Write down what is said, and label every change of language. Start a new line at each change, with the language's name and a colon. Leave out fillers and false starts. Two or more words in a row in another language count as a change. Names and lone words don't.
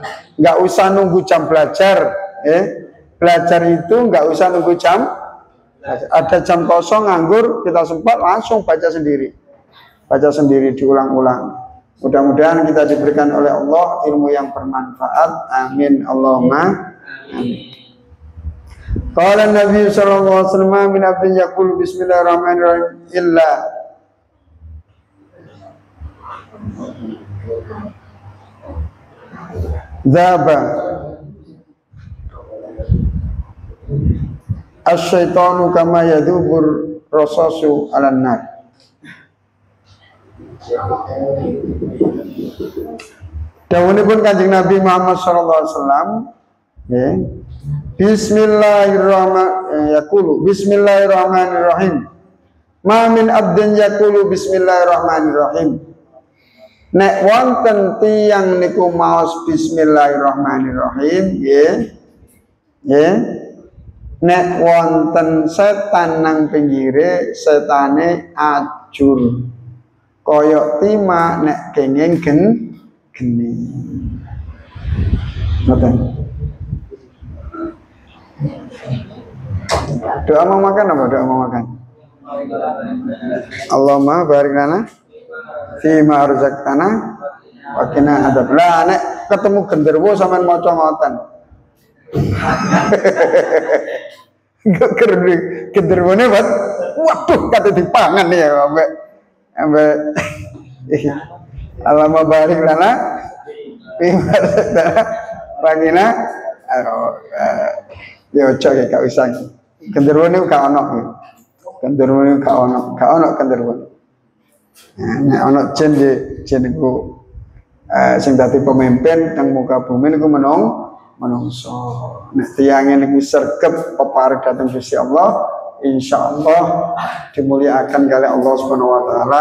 Indonesian: Nggak usah nunggu jam belajar. Belajar itu nggak usah nunggu jam. Ada jam kosong nganggur, kita sempat langsung baca sendiri. Baca sendiri, diulang-ulang. Mudah-mudahan kita diberikan oleh Allah ilmu yang bermanfaat.
Arabic: Amin. اللهم آمين. قال نبي صلى الله عليه وسلم من عبد يقول بسم الله الرحمن الرحيم إلا ذاب الشيطان كما يذوب الرصاص على النار.
Javanese: Dawuhipun Kanjeng Nabi Muhammad
Arabic: صلى الله عليه وسلم,
Javanese: Bismillahirrahmanirrahim.
Arabic: ما من عبد يقول بسم الله الرحمن الرحيم.
Javanese: Nek wonten tiyang niku maos bismillahirrahmanirrahim, nek wonten setan nang pinggire, setane ajur. Koyok tima nek kenging geni. Ngoten.
Indonesian: Doa mau makan apa? Doa mau makan.
Arabic: اللهم بارك لنا فيما رزقتنا وقنا عذاب.
Javanese: Nek ketemu genderuwo sampean maca ngoten. Genderuwone waduh kate dipangan ya ambek
Arabic: اللهم بارك لنا فيما رزقتنا وقنا
Javanese: ya ojo gak usah. Genderuwo niku gak ono. Genderuwo niku gak ono genderuwo. Nek ono jin niku sing dadi pemimpin nang muka bumi niku menungso. Nek tiyange niku sregep peparing dhateng Gusti Allah, insyaallah dimuliakan kali Allah
Arabic: سبحانه وتعالى.